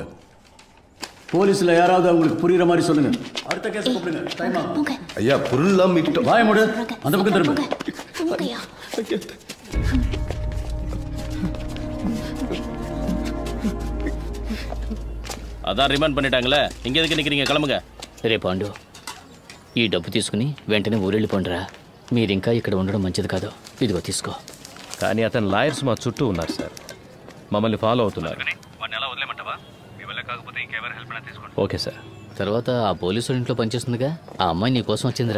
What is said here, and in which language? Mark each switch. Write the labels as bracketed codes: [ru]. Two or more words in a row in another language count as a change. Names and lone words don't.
[ta] போலீஸ்ல யாராவது அவங்களுக்கு புரியுற மாதிரி சொல்லுங்க. அடுத்த கேஸ் கூப்பிடுங்க. டைம் ஆகும். ஐயா பொருள்லாம் மீட்டோம். வாய மூடு. அந்த பக்கம் திரும்ப. [te] నెమ్మదిగా. [ta] அதான் ரிமாண்ட் பண்ணிட்டாங்களே இங்க எதுக்கு நிக்கிறீங்க கிளம்புங்க. [te] రే పాండు, ఈ డబ్బు తీసుకుని వెంటనే ఊరెళ్ళిపోండిరా. మీరింకా ఇక్కడ ఉండడం మంచిది కాదు. ఇదిగో తీసుకో. కానీ అతని లాయర్స్ మా చుట్టూ ఉన్నారు సార్, మమ్మల్ని ఫాలో అవుతున్నారు. ఓకే సార్. తర్వాత ఆ పోలీసు ఇంట్లో పనిచేస్తుందిగా, ఆ అమ్మాయి నీ కోసం వచ్చిందిరా.